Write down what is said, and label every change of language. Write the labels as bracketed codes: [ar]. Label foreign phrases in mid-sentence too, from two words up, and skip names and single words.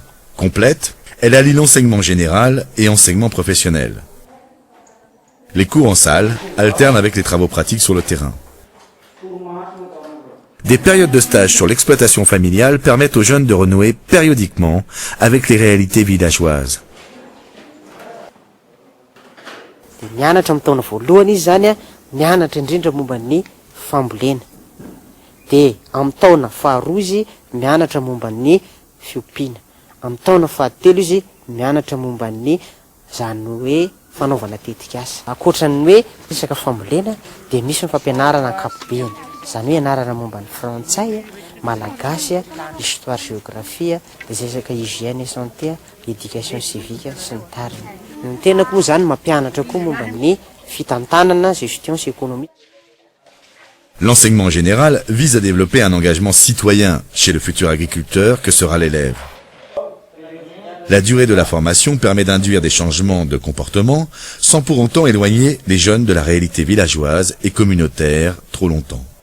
[fr] Complète, elle allie l'enseignement général et enseignement professionnel. Les cours en salle alternent avec les travaux pratiques sur le terrain. Des périodes de stage sur l'exploitation familiale permettent aux jeunes de renouer périodiquement avec les réalités villageoises. [mg] Mianatra amin'ny taona voalohany izy zany mianatra indrindra momba ny fambolena. De amin'ny taona faharoa izy mianatra momba ny fiompiana. Amin'ny taona fahatelo izy mianatra momba ny zany hoe fanaovana tetikasa. Ankoatran'ny hoe resaka fambolena de misy ny fampianarana ankapobeny. Zany hoe anarana momba ny frantsay, malagasy, [fr] histoire géographie, [mg] resaka [fr] hygiène et santé, éducation civique [mg] sy ny tariny. Ny tena koa zany mampianatra koa momba ny fitantanana, [fr] gestion économique. L'enseignement général vise à développer un engagement citoyen chez le futur agriculteur que sera l'élève. La durée de la formation permet d'induire des changements de comportement sans pour autant éloigner les jeunes de la réalité villageoise et communautaire trop longtemps.